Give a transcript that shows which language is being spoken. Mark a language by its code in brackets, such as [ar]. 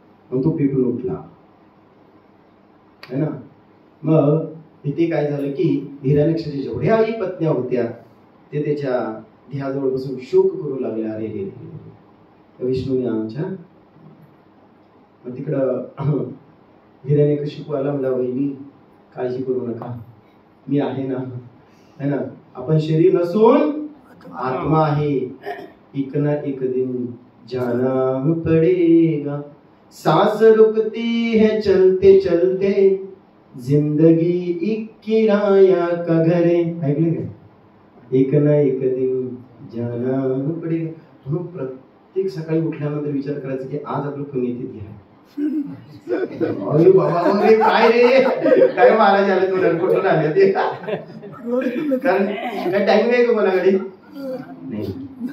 [mr] मग तो पेटून उठला है ना. मग इथे काय झालं की हिरण्यक्षाच्या जेवढ्या आई पत्न्या होत्या ते त्याच्या देहाजवळ बसून शोक करू लागले. अरे हे विष्णूने आमच्या. मग तिकडं हिरण्यकशिपू आला, म्हणला बहिणी काळजी करू नका, मी आहे ना, है ना. आपण शरीर नसून आत्मा आहे. [hi] एक ना एक दिन जाना पडेगा, सांस रुकती है चलते चलते, जिंदगी एक किराया का घर है. [mr] ऐकले का? [hi] एक ना एक दिन जाना पडेगा. [mr] म्हणून प्रत्येक सकाळी उठल्यानंतर विचार करायचा की आज आपलं पुण्यतिथी आहे. अरे बाबा रे, काय रे, काय महाराज आले तुला, कुठून आले ते, कारण काय टाइम आहे का कोणाकडे नाही.